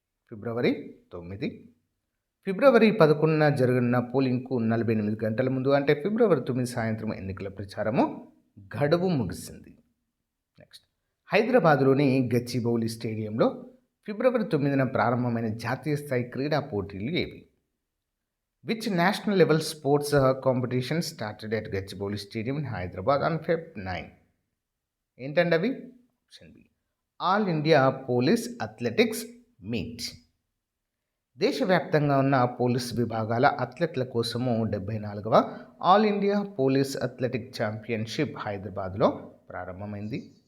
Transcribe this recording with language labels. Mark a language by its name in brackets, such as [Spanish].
[Telugu] ఫిబ్రవరి 9. ఫిబ్రవరి 11న జరగనున్న పోలింగ్కు 48 గంటల ముందు, అంటే ఫిబ్రవరి 9 సాయంత్రం ఎన్నికల ప్రచారము గడువు ముగిసింది. నెక్స్ట్, హైదరాబాద్లోని గచ్చిబౌలి స్టేడియంలో ఫిబ్రవరి 9న ప్రారంభమైన జాతీయ స్థాయి క్రీడా పోటీలు ఏవి? [English] Which national level sports competition started at Gachibowli Stadium in Hyderabad on Feb 9? [Telugu] ఏంటండి అవి? [English] Option B, all India police athletics meet. [Telugu] దేశవ్యాప్తంగా ఉన్న పోలీస్ విభాగాల అథ్లెట్ల కోసము 74వ all India police athletic championship హైదరాబాద్లో ప్రారంభమైంది.